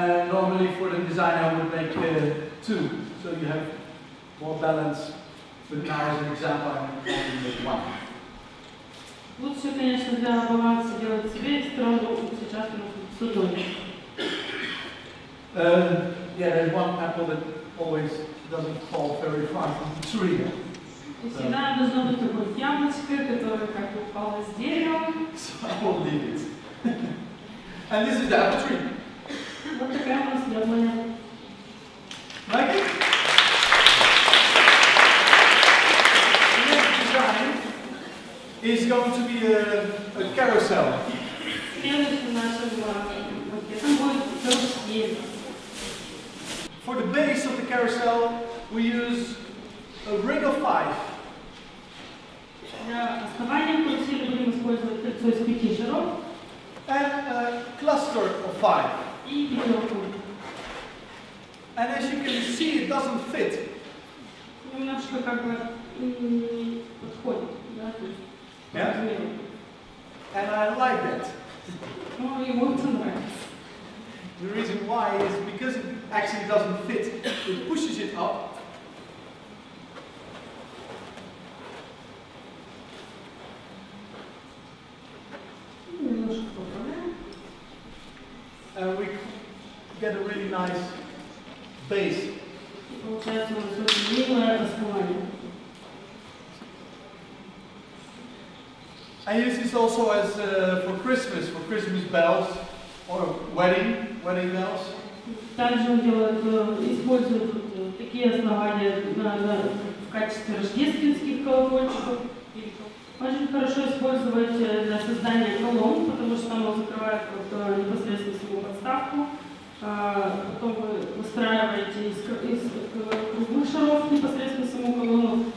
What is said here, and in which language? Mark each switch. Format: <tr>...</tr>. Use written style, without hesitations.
<en>Normally for the design I would make 2, so you have more balance. But now as an example I'm only make 1.</en> <ru>Лучше, конечно, для баланса делать себе сторону, сейчас у нас с одной.</ru> <en>Yeah, there's one apple that always doesn't fall very far from the tree.</en> <ru>Всегда должно быть такое яблочко, которое как бы упало с дерева.</ru> <en>So I will leave it. And this is the apple tree.</en> <ru>Вот такая у нас яблоня.</ru> <en>Like it? The next design is going to be a carousel.</en> <ru>Следующим нашим макетом будет карусель.</ru> <en>For the base of the carousel, we use a ring of 5.</en> <ru>Для основания карусели будем использовать кольцо из 5 шаров.</ru> <en>And a cluster of 5.</en> <ru>И пятерку.</ru> <en>And as you can see, it doesn't fit.</en> <ru>Немножко как бы не подходит, да, то есть по размеру.</ru> <en>And I like that.</en> <ru>Ну, ему это нравится.</ru> <en>The reason why is because it actually doesn't fit. It pushes it up.</en> <ru>Немножко поправляем.</ru> <en>And we get a really nice base.</en> <ru>И получается у нас очень милое основание.</ru> <en>I use this also as for Christmas bells or wedding bells.</en> <ru>Также он делает, использует такие основания в качестве рождественских колокольчиков. Очень хорошо использовать для создания колонн, потому что оно закрывает непосредственно саму подставку. Потом вы выстраиваете из круглых шаров непосредственно саму колонну.</ru>